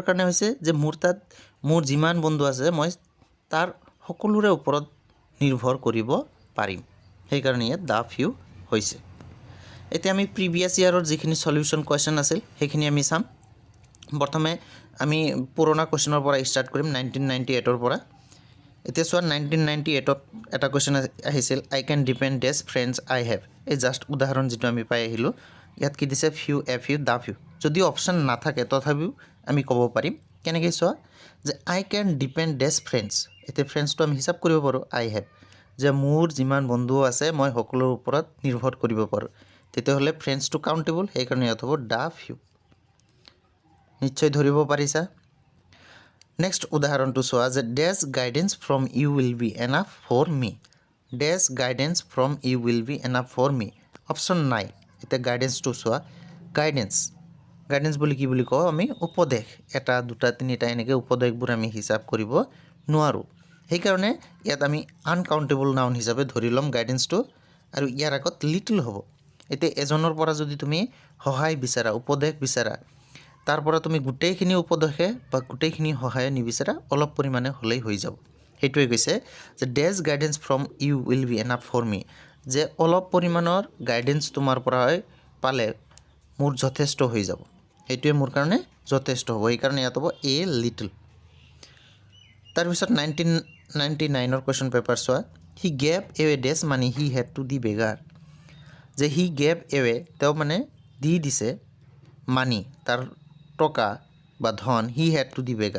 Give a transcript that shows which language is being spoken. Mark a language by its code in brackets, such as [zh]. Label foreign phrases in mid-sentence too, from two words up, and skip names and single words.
[as] কাৰণে হৈছে যে মোৰ তাত মোৰ যিমান বন্ধু আছে মই তাৰ সকলোৰে ওপৰত নিৰ্ভৰ কৰিব পাৰিম সেইকাৰণে ইয়াত [en] the few [as] হৈছে এতিয়া আমি [en] previous year [as] যিখিনি সলিউশ্যন কুৱেশ্যন আছিল সেইখিনি আমি চাম প্ৰথমে আমি পুৰণা কুৱেশ্যনৰ পৰা ষ্টাৰ্ট কৰিম 1998ৰ পৰা এতিয়া চোৱা 1998ত এটা কুৱেশ্যন আহিছিল আই [en] can depend these friends I have [as] এই জাষ্ট উদাহৰণ যিটো আমি পাই আহিলোঁ ইয়াত কি দিছে [en] few a few the few [as] যদি অপশ্যন নাথাকে তথাপিও আমি ক'ব পাৰিম কেনেকৈ চোৱা যে [en] I can depend these friends [as] এতিয়া ফ্ৰেণ্ডছটো আমি হিচাপ কৰিব পাৰোঁ [en] I have [as] যে মোৰ যিমান বন্ধু আছে মই সকলোৰ ওপৰত নিৰ্ভৰ কৰিব পাৰোঁ তেতিয়াহ'লে ফ্ৰেণ্ডছটো কাউণ্টেবল সেইকাৰণে ইয়াত হ'ব [en] the few [as] নিশ্চয় ধৰিব পাৰিছা নেক্সট উদাহৰণটো চোৱা যে [en] these guidance from you will be enough for me these guidance from you will be enough for me [as] অপশ্যন নাই এতিয়া গাইডেন্সটো চোৱা গাইডেন্স বুলি কি বুলি কওঁ আমি উপদেশ এটা দুটা তিনিটা এনেকৈ উপদেশবোৰ আমি হিচাপ কৰিব নোৱাৰোঁ সেইকাৰণে ইয়াত আমি আনকাউণ্টেবল নাউন হিচাপে ধৰি ল'ম গাইডেন্সটো আৰু ইয়াৰ আগত লিটল হ'ব এতিয়া এজনৰ পৰা যদি তুমি সহায় বিচাৰা উপদেশ বিচাৰা তাৰ পৰা তুমি গোটেইখিনি উপদেশে বা গোটেইখিনি সহায় নিবিচাৰা অলপ পৰিমাণে হ'লেই হৈ যাব সেইটোৱে কৈছে যে [en] these guidance from you will be enough for me [as] যে অলপ পৰিমাণৰ গাইডেন্স তোমাৰ পৰা পালে মোৰ যথেষ্ট হৈ যাব সেইটোৱে মোৰ কাৰণে যথেষ্ট হ'ব সেইকাৰণে ইয়াত হ'ব [en] a little [as] তাৰপিছত 1999ৰ [en] question paper [as] চোৱা [en] he gave away these money he had to the beggar [as] যে [en] he gave away [as] তেওঁ মানে দি দিছে মানি তাৰ টকা বা ধন [en] he had to the